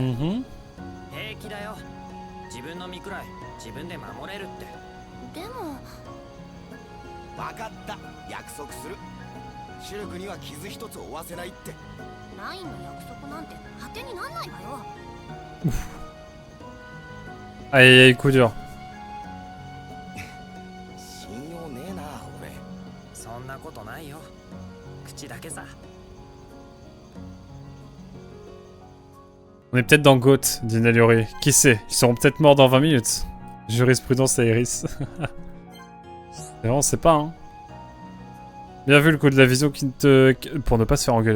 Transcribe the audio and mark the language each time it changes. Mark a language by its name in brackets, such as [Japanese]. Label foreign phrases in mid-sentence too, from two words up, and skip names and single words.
[Japanese] 平気だよ。自分の身くらい自分で守れるって。でも分かった、約束する。シュルクには傷一つ負わせないって。ラインの約束なんて当てになんないわよ。 [French] Aïe aïe aïe, coup dur. [Japanese] 信用ねえな俺。そんなことないよ。口だけさ。 [French] On est peut-être dans Goat, dit Naliori. Qui sait? Ils seront peut-être morts dans 20 minutes. Jurisprudence à Iris. Et on sait pas, hein. Bien vu le coup de la vision qui te... Pour ne pas se faire engueuler.